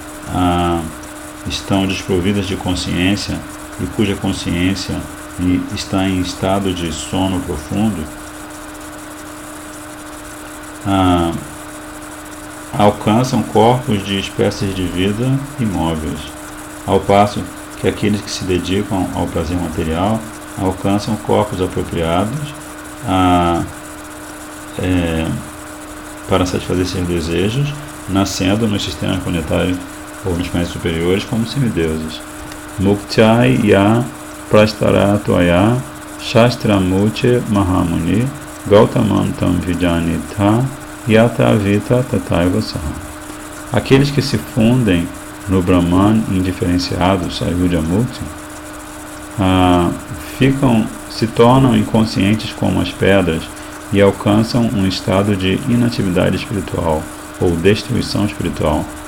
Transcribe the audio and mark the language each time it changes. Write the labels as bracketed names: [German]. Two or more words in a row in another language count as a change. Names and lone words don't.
[Portuguese] estão desprovidas de consciência e cuja consciência está em estado de sono profundo, alcançam corpos de espécies de vida imóveis, ao passo que aqueles que se dedicam ao prazer material alcançam corpos apropriados para satisfazer seus desejos, nascendo nos sistemas planetários ou nos planetas superiores como semideuses. [Sanskrit] मुक्त्या य प्रस्तरत्वाय शास्त्रमूचे महामुनि गौतमन्तं विजानीथ यथा वित तथैव सह. [Portuguese] Aqueles que se fundem no Brahman indiferenciado, Sayujamukti, se tornam inconscientes como as pedras e alcançam um estado de inatividade espiritual ou destruição espiritual.